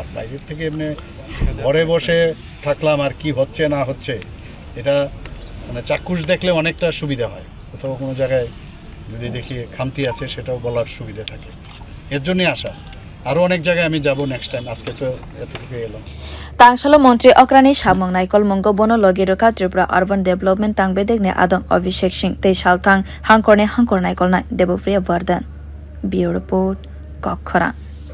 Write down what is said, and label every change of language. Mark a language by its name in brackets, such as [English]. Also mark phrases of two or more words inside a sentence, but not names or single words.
[Bangla] বাইরের থেকে এমনি ঘরে বসে থাকলাম আর কি হচ্ছে না হচ্ছে, এটা মানে চাক্ষুষ দেখলে অনেকটা সুবিধা হয়। কোথাও কোনো জায়গায় যদি দেখি খামতি আছে, সেটাও বলার সুবিধা থাকে। এর জন্যই আসা। আরও অনেক জায়গায় আমি যাব [English] next time, [Bangla] আজকে তো এতটুকু এলাম। [Kok Borok] Tang salo montri okra ni samung naikulna bono logi rikha Tripura urban development tang bedegne adong Abhishek Singh te shaltang hangkor naikulna debofriya Vardan. [English] Bureau report, khwna.